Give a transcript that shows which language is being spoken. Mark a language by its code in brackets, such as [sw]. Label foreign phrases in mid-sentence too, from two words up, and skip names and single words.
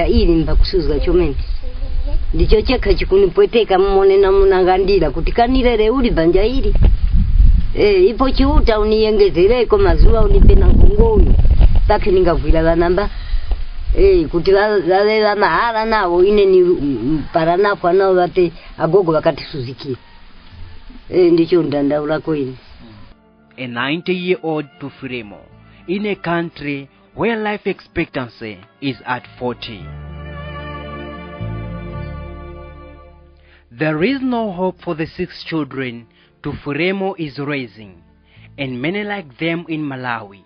[tum] ili mbakusuzika chomene ndicho chekha chikunipweteka mmone namunangandira kuti kanilere uli banja ili ipo chiuta uniyengezereko mazuwa unipena kungoyo pake ningavwira vanamba kuti valela mahala nawo ine ni paranapo nao vate agogo vakatisuzikira ndicho ndandaula kwini. [en] A 90-year-old Tufiremo in a country where life expectancy is at 40. There is no hope for the 6 children Tufiremo is raising, and many like them in Malawi.